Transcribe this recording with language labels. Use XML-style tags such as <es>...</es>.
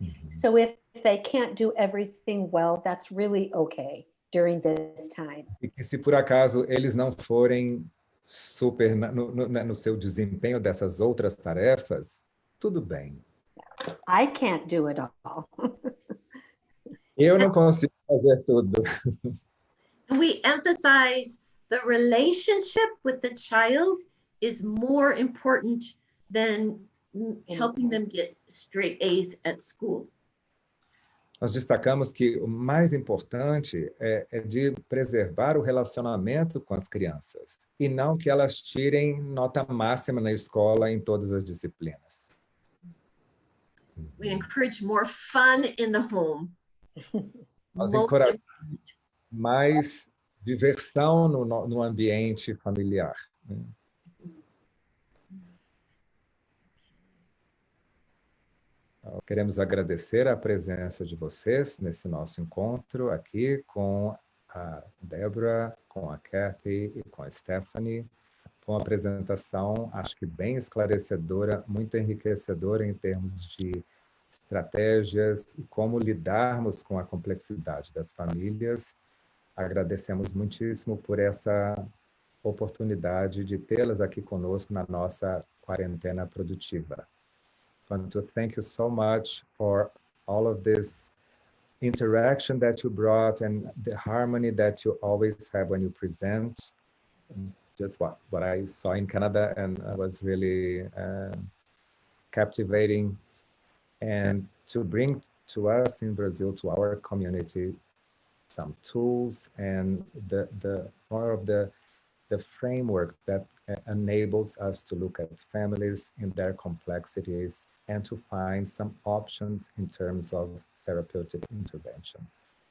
<en>So if they can't do everything well, that's really okay during this time.</en> <pt>E que, se por acaso eles não forem super no seu desempenho dessas outras tarefas, tudo bem.</pt> <en>I can't do it all.</en> <pt>Eu não consigo fazer tudo.</pt> <en>We emphasize the relationship with the child is more important than helping them get straight A's at school.</en> <pt>Nós destacamos que o mais importante é de preservar o relacionamento com as crianças, e não que elas tirem nota máxima na escola em todas as disciplinas.</pt> <en>We encourage more fun in the home.</en> <pt>Nós encorajamos mais diversão no ambiente familiar. Queremos agradecer a presença de vocês nesse nosso encontro aqui com a Debra, com com a Cathy e com a Stefanie. Foi uma apresentação, acho que bem esclarecedora, muito enriquecedora em termos de estratégias e como lidarmos com a complexidade das famílias. Agradecemos muitíssimo por essa oportunidade de tê-las aqui conosco na nossa quarentena produtiva.</pt> <en>I want to thank you so much for all of this interaction that you brought and the harmony that you always have when you present. Just what I saw in Canada and was really captivating, and to bring to us in Brazil, to our community, some tools and the more of the framework that enables us to look at families in their complexities and to find some options in terms of therapeutic interventions.</en>